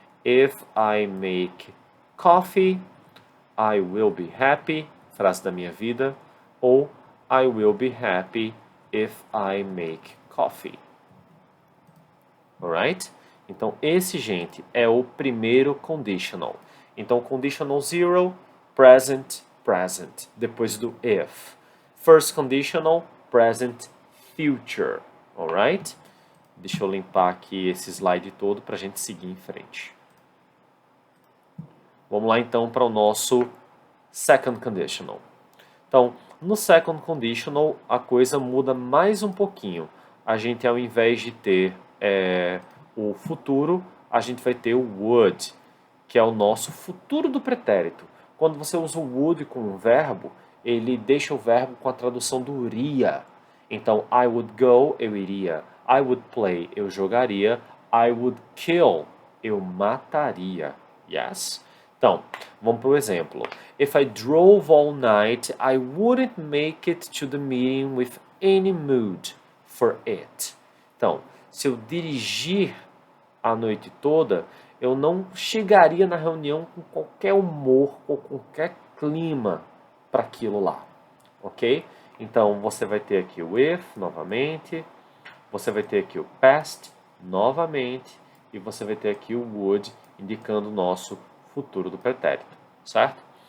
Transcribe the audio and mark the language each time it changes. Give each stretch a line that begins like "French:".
English: If I make coffee, I will be happy,
Portuguese: frase da minha vida, ou
English: I will be happy if I make coffee. Alright?
Portuguese: Então esse, gente, é o primeiro conditional. Então conditional zero, present, present, depois do if. First conditional, present, future.
English: Alright?
Portuguese: Deixa eu limpar aqui esse slide todo para a gente seguir em frente. Vamos lá então para o nosso second conditional. Então, no second conditional, a coisa muda mais um pouquinho. A gente, ao invés de ter o futuro, a gente vai ter o would, que é o nosso futuro do pretérito. Quando você usa o would com um verbo, ele deixa o verbo com a tradução do iria.
English: Então, I would go,
Portuguese: eu iria.
English: I would play,
Portuguese: eu jogaria.
English: I would kill,
Portuguese: eu mataria.
English: Yes?
Portuguese: Então, vamos para o exemplo.
English: If I drove all night, I wouldn't make it to the meeting with any mood for it.
Portuguese: Então, se eu dirigir a noite toda, eu não chegaria na reunião com qualquer humor ou qualquer clima para aquilo lá, ok? Então, você vai ter aqui o if, novamente, você vai ter aqui o past, novamente, e você vai ter aqui o would, indicando o nosso futuro do pretérito, certo?